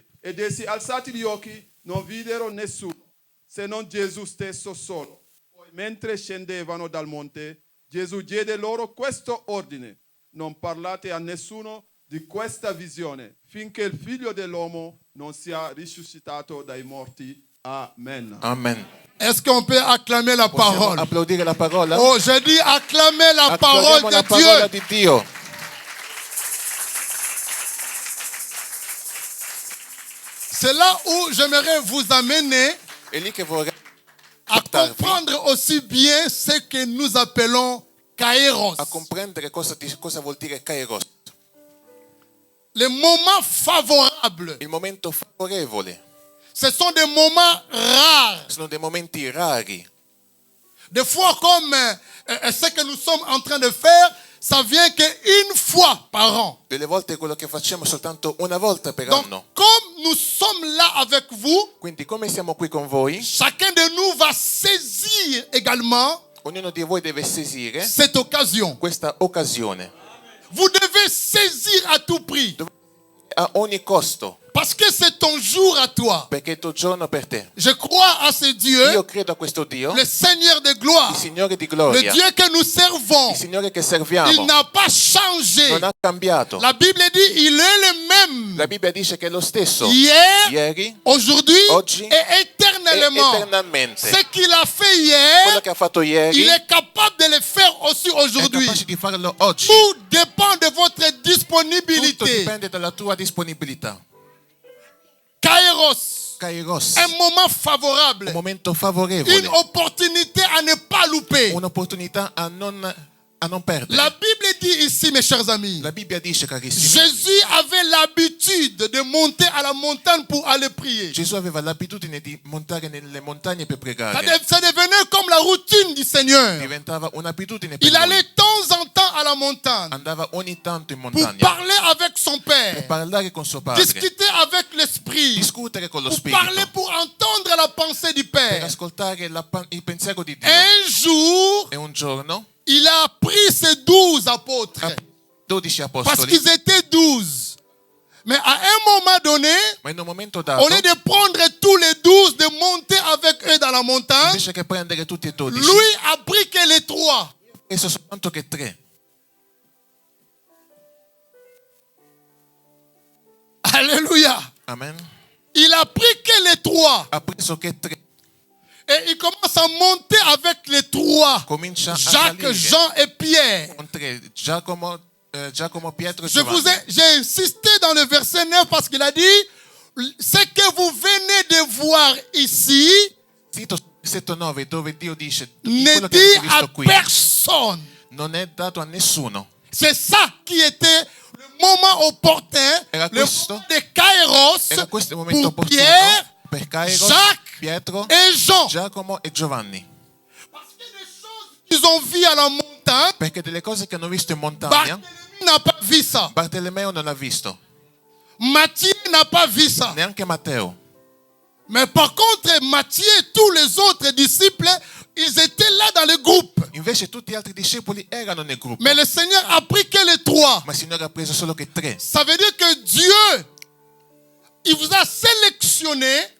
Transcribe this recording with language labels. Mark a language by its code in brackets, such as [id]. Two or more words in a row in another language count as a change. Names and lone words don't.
[it] Ed essi, alzati gli occhi, non videro nessuno, se non Gesù stesso solo. Poi, mentre scendevano dal monte, Gesù diede loro questo ordine, non parlate a nessuno di questa visione finché il figlio dell'uomo non sia risuscitato dai morti. Amen. Amen. [fr] Est-ce qu'on peut acclamer la [it] Possiamo [fr] parole? [it] applaudire la parola? [fr] Oh, j'ai dit acclamer la parole [it] Acclamiamo la [fr] de [it] parola [fr] Dieu. [it] di Dio. [fr] C'est là où j'aimerais vous amener [it] È lì che vorrei [fr] à [it] portarvi [fr] comprendre aussi bien ce que nous appelons kairos. [it] a comprendere cosa vuol dire kairos. [fr] Les moments favorables, [it] Il momento favorevole. [fr] ce sont des moments rares. [it] Sono dei momenti rari. [fr] Des fois, comme ce que nous sommes en train de faire, ça vient qu'une fois par an. [it] Delle volte quello che facciamo soltanto una volta per [fr] Donc, [it] anno. [fr] comme nous sommes là avec vous, [it] Quindi come siamo qui con voi, [fr] chacun de nous va saisir également [it] ognuno di voi deve saisire [fr] cette occasion. [it] questa occasione. [fr] Vous devez saisir à tout prix. [it] A ogni costo, [fr] Parce que c'est ton jour à toi. [it] perché è il tuo giorno per te. [fr] Je crois à ce Dieu, [it] Io credo a questo Dio, [fr] le Seigneur de gloire, [it] il Signore di [fr] le [it] gloria, [fr] Dieu que nous servons. [it] il Signore che [fr] Il [it] serviamo, [fr] n'a pas changé. [it] non ha cambiato. [fr] La Bible dit il est le même. [it] La Bibbia dice che è lo stesso [fr] Hier, [it] ieri [fr] aujourd'hui [it] oggi [fr] et éternellement. [it] e eternamente. [fr] Ce qu'il a fait [it] Quello [fr] hier, [it] che ha fatto ieri [fr] il est capable de le faire aussi [it] è [fr] aujourd'hui. [it] capace di farlo oggi. [fr] Tout dépend de votre [it] Tutto [fr] disponibilité. [it] dipende dalla tua disponibilità. [fr] Kairos, [it] Kairos, [fr] un moment [it] un [fr] favorable, [it] momento [fr] une [it] favorevole, [fr] opportunité à ne pas louper. [it] un'opportunità a non perdere. [fr] La Bible dit ici, mes chers amis, [it] La Bibbia dice, carissimi, [fr] Jésus avait l'habitude de monter à la montagne pour aller prier. [it] Gesù aveva l'abitudine di montare nelle montagne per [fr] Ça, [it] pregare. [fr] ça devenait comme la routine du Seigneur. [it] Diventava un'abitudine per [fr] Il [it] lui. [fr] allait de temps en temps à la montagne [it] Andava ogni tanto in [fr] pour [it] montagna [fr] parler avec son [it] per [fr] Père, [it] parlare con suo padre, [fr] discuter avec l'Esprit, [it] discutere con lo [fr] pour parler, [it] Spirito, [fr] pour entendre la pensée du [it] per [fr] Père. [it] ascoltare il pensiero di Dio. [fr] Un jour, [it] E un giorno, [fr] il a pris ses 12 apôtres [it] 12 [fr] parce [it] apostoli, [fr] qu'ils étaient 12. Mais à un moment donné, [it] ma in un momento [fr] au [it] dato, [fr] lieu de prendre tous les 12, de monter avec eux dans la montagne, [it] invece che prendere tutti e 12, [fr] lui a pris que les 3. [it] ha preso soltanto che 3. [fr] Alléluia. [it] Amen. [fr] Il a pris que les 3. [it] Ha preso che 3. [fr] Et il commence à monter avec les 3. [it] Comincia a [fr] Jacques, [it] salire [fr] Jean et Pierre. [it] con 3. Giacomo, Pietro e [fr] Je vous [it] Giovanni. [fr] j'ai insisté dans le verset 9 parce qu'il a dit, ce que vous venez de voir ici, [it] Tito 7:9, dove Dio dice [fr] ne [it] quello che [fr] dit [it] avete [fr] à [it] visto qui [fr] personne. [it] non è dato a nessuno. [fr] C'est ça qui était le moment opportun, [it] Era [fr] le [it] questo? [fr] moment de Kairos [it] Era questo il momento [fr] pour [it] opportuno [fr] Pierre [it] per Kairos, [fr] Jacques [it] Pietro, [fr] et Jean. [it] Giacomo e Giovanni. [fr] Parce que les choses qu'ils ont vues à la montagne, [it] Perché delle cose che hanno visto in montagna, [fr] Barthélemy n'a pas vu ça. [it] Bartolomeo non l'ha visto, [fr] Matthieu n'a pas vu ça. [it] neanche Matteo. [fr] Mais par contre, Matthieu et tous les autres disciples, ils étaient là dans le groupe. [it] Invece tutti gli altri discepoli erano nel gruppo. [fr] Mais le Seigneur a pris que les 3. [it] Ma il Signore ha preso solo che 3. [fr] Ça veut dire que Dieu, il vous a sélectionné